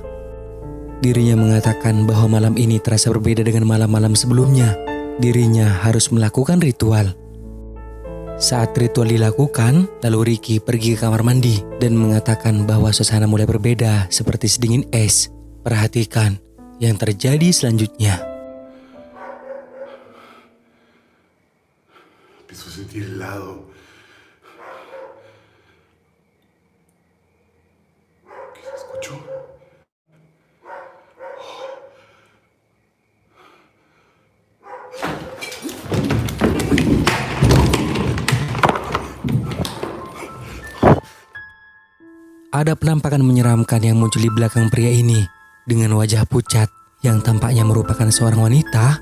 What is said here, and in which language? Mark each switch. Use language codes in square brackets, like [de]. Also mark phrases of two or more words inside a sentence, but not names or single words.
[id] Dirinya mengatakan bahwa malam ini terasa berbeda dengan malam-malam sebelumnya. Dirinya harus melakukan ritual. Saat ritual dilakukan, lalu Ricky pergi ke kamar mandi dan mengatakan bahwa suasana mulai berbeda seperti sedingin es. Perhatikan yang terjadi selanjutnya. [es] Empiezo a sentir helado. ¿Qué se escuchó? [id] Ada penampakan menyeramkan yang muncul di belakang pria ini dengan wajah pucat yang tampaknya merupakan seorang wanita.